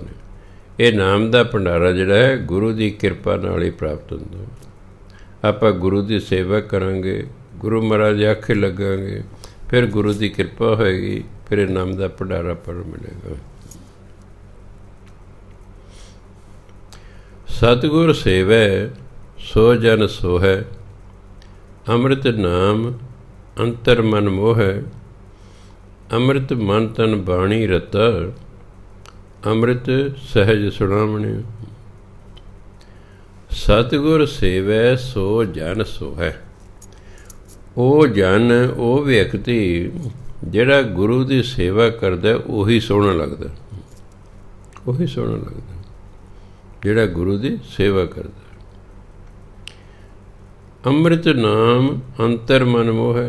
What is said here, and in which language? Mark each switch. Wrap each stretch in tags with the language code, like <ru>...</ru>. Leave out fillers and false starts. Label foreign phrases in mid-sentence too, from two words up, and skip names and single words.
<pa>ਇਹ ਨਾਮ ਦਾ ਭੰਡਾਰਾ ਜਿਹੜਾ ਹੈ ਗੁਰੂ ਦੀ ਕਿਰਪਾ ਨਾਲ ਹੀ ਪ੍ਰਾਪਤ ਹੁੰਦਾ। ਆਪਾਂ ਗੁਰੂ ਦੀ ਸੇਵਾ ਕਰਾਂਗੇ, ਗੁਰੂ ਮਹਾਰਾਜ ਦੇ ਆਖੇ ਲੱਗਾਂਗੇ, ਫਿਰ ਗੁਰੂ ਦੀ ਕਿਰਪਾ ਹੋਏਗੀ, ਫਿਰ ਇਹ ਨਾਮ ਦਾ ਭੰਡਾਰਾ ਪਰ ਮਿਲੇਗਾ।</pa> <hi>सतगुर सेवै सो जन सोहै, अमृत नाम अंतर मन मोहै, अमृत मन तन बाणी रता, अमृत सहज सुनावणे। सतगुर सेवै सो जन सोहै।</hi> <pa>ਉਹ ਜਨ, ਉਹ ਵਿਅਕਤੀ ਜਿਹੜਾ ਗੁਰੂ ਦੀ ਸੇਵਾ ਕਰਦਾ ਉਹੀ ਸੋਹਣਾ ਲੱਗਦਾ, ਉਹੀ ਸੋਹਣਾ ਲੱਗਦਾ ਜਿਹੜਾ ਗੁਰੂ ਦੀ ਸੇਵਾ ਕਰਦਾ। ਅੰਮ੍ਰਿਤ ਨਾਮ ਅੰਤਰ ਮਨ ਮੋਹ ਹੈ।</pa>